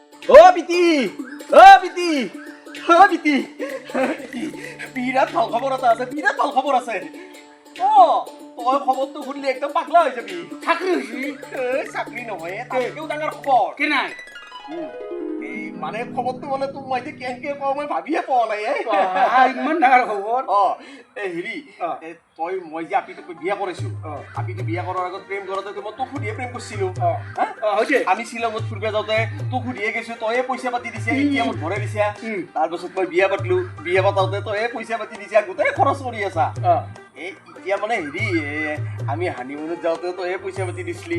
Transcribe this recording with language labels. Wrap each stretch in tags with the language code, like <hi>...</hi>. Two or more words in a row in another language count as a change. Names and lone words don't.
<bn>ও বিতি ও বিতি ও বিতি বিরাট ভাল খবর আছে বিরাট ভাল খবর আছে ও তোর খবর তো শুনলে একদম পাগলা হয়ে যাবি চাকরি হয়েছি</bn> <as>চাকরি নহয় তাতকেও ডাঙৰ খবৰ কে নাই এই মানে খবৰটো মানে তোক মই যে কেনেকে কওঁ মই ভাবিয়ে পোৱা নাই ইমান ডাঙৰ খবৰ অ এই হেৰি তই মই যে আপিটোক বিয়া কৰিছো আপিটো বিয়া কৰাৰ আগত প্ৰেম কৰোঁতে মই তোক সুধিয়ে প্ৰেম কৰিছিলো আমি শ্বিলঙত ফুৰিব যাওঁতে তোক সুধিয়ে গৈছো তয়ে পইচা পাতি দিছে এতিয়া মোক ঘৰে দিছা তাৰপিছত মই বিয়া পাতিলো বিয়া পাতাওঁতে তয়ে পইচা পাতি দিছা গোটেই খৰচ কৰি আছা এই এতিয়া মানে হেৰি আমি হানিমুনত যাওঁতে তয়ে পইচা পাতি দিছিলি</as>